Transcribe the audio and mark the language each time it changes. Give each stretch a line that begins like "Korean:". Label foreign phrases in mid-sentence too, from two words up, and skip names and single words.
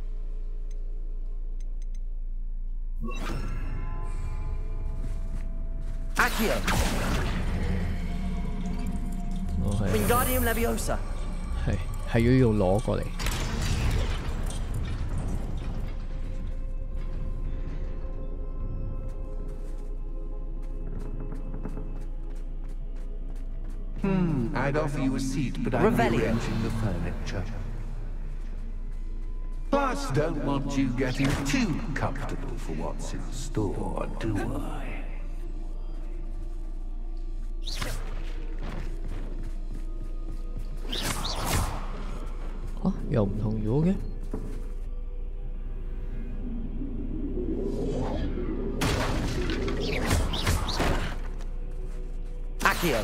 Cantonese: 我係 Wingardium Leviosa。係要攞過嚟。
English: I'd offer you a seat, but I'm rearranging the furniture. Plus, don't want you getting too comfortable for what's in store, do I? Huh?
Cantonese: 又唔同咗嘅。 Accio.